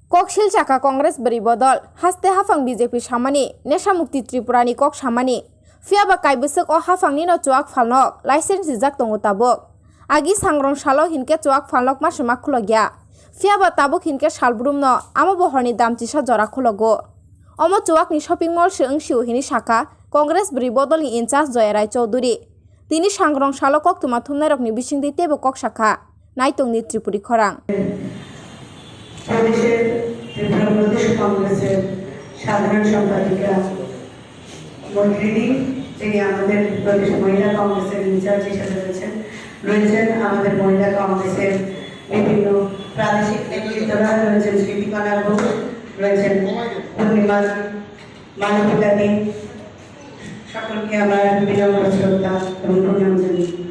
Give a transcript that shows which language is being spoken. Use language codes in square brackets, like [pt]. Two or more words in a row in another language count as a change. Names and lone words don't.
[trp] শিলচাকা কংগ্রেস বরিব দল হাস্তে হাফাং বিজেপি সামানি নেশা মুক্তি ত্রিপুরানি কক সামানি ফিয়াবা কাইবসক ও হাফাংনি ন চুয়াক ফালনক লাইসেন্স রিজাক তঙ্গু তাবক আগে সাংরং সালো হিনকে চুয়াক ফালনক মাসেমা খুলগিয়া ফিয়াবা তাবক হিনকে সালব্রুম ন আমো বহরনি দামচিসা জরা খুলগো অমো চুয়াকনি শপিং মল সিং সিউ হিনি শাখা কংগ্রেস বরিব দলনি ইনচার্জ জয়রায় চৌধুরী তিনি সাংরং সালো কক তুমা থুমনারকনি বিসিং দিতেবো কক শাখা নাইতংনি ত্রিপুরি খরাং [bn] ত্রিপুরা প্রদেশ কংগ্রেসের সাধারণ সম্পাদিকা মৈত্রী, যিনি আমাদের প্রদেশ মহিলা কংগ্রেসের ইনচার্জ হিসেবে রয়েছেন আমাদের মহিলা কংগ্রেসের বিভিন্ন প্রাদেশিক নেতৃত্বরা রয়েছেন, স্মৃতিকণা ঘোষ রয়েছেন, পূর্ণিমা মানবিকাদি, সকলকে আমার বিনম্র শ্রদ্ধা এবং প্রণাম জানাই।